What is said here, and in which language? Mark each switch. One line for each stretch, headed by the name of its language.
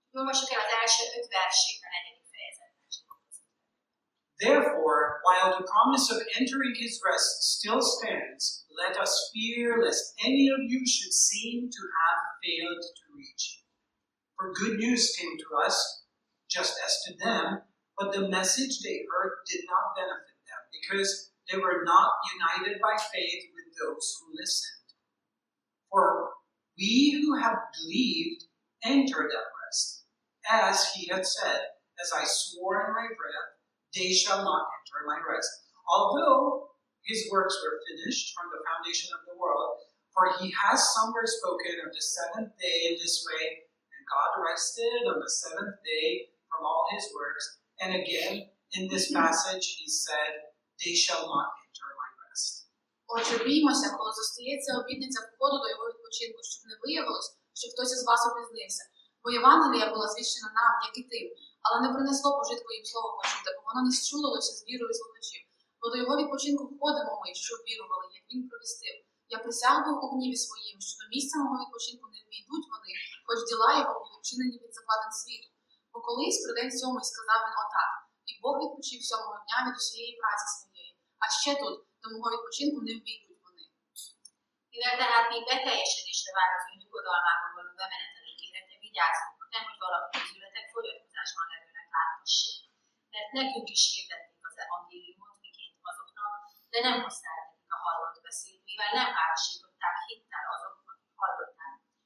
Hungarian: Olvassuk el az első 5 versét a 4. fejezetben.
English: Therefore, while the promise of entering his rest still stands, let us fear lest any of you should seem to have failed to reach it. For good news came to us, just as to them, but the message they heard did not benefit them, because they were not united by faith with those who listened. For we who have believed enter that rest, as he had said, as I swore in my breath, they shall not enter my rest. Although his works were finished from the foundation of the world, for he has somewhere spoken of the seventh day in this way, and God rested on the seventh day from all his works. And again, in this passage, he said, they shall not enter my rest.
Ukrainian: Отже, біймося, коли зостається обітниця входу до його відпочинку, щоб не виявилось, що хтось із вас опізнився. Бо Євангелія була звіщена нам, як і тим, але не принесло пожитку їм слово почуте, бо воно не зчулилося з вірою слухачів. Бо до його відпочинку входимо ми, що вірували, як він провістив. Я присягнув у гніві своїм, що до місця мого відпочинку не ввійдуть вони, хоч діла його були вчинені від закладин світу. Бо колись при день сьомий сказав він отак, і Бог відпочив сьомого дня від усієї праці своєї. А ще тут, до мого відпочинку не ввійдуть вони.
Hungarian: Mivel tehát még beteljesedésre vár az ő nyugodalmában való bemeneteli ígérete, vigyázzunk, nehogy valaki közületek fogyatkozásban levőnek láthassék. Mert nekünk is hirdették az evangéliumot, miként azoknak, de nem használták nekik a hallott beszéd, mivel nem párosították hittel azok, akik hallották.